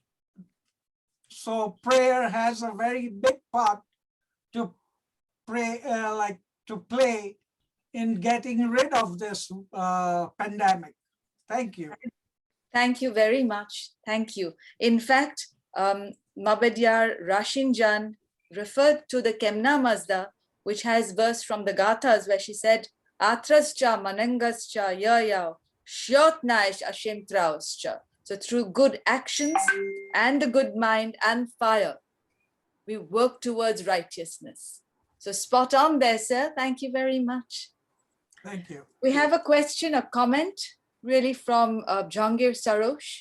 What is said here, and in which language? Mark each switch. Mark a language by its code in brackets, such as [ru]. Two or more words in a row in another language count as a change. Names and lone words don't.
[en] So prayer has a very big part to play in getting rid of this pandemic. Thank you. Thank you very much. Thank you. In fact, MoobedYaar Rashin Jan referred to the Kemna Mazda, which has verse from the Gathas where she said, [ae] Atrascha manangascha yayao Niyayesh ashemtrauscha. [en] So through good actions and a good mind and fire, we work towards righteousness. So spot on there, sir. Thank you very much. Thank you. We have a question, a comment, really from Jahangir Sarosh.